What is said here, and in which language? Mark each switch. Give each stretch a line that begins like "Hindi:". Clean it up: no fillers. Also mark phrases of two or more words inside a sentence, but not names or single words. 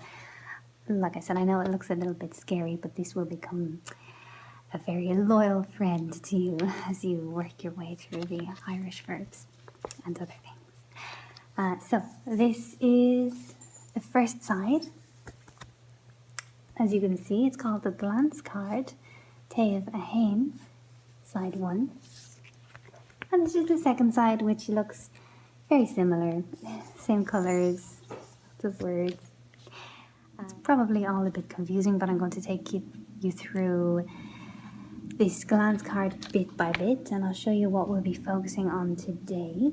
English: Like I said, I know it looks a little bit scary, but this will become a very loyal friend to you as you work your way through the Irish verbs and other things. So this is the first side. As you can see, it's called the glance card,
Irish: taobh a hain,
English: side 1. And this is the second side, which looks very similar, same colours, lots of words. It's probably all a bit confusing, but I'm going to take you through this glance card bit by bit, and I'll show you what we'll be focusing on today.